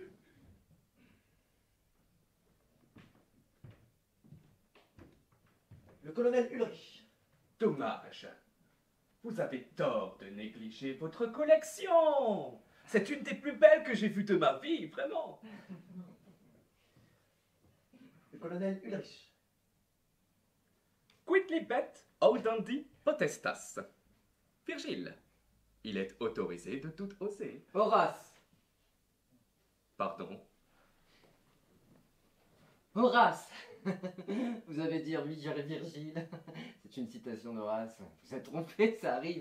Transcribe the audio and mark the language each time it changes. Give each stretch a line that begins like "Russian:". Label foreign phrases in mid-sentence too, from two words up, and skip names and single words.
French: Le colonel Ulrich. Dommage. Vous avez tort de négliger votre collection. C'est une des plus belles que j'ai vues de ma vie, vraiment. Le colonel Ulrich.
Latin: Quidlibet audandi potestas.
French: Virgile, il est autorisé de tout oser. Horace. Pardon. Horace. Vous avez dit Virgile. C'est une citation d'Horace. Vous êtes trompé, ça arrive.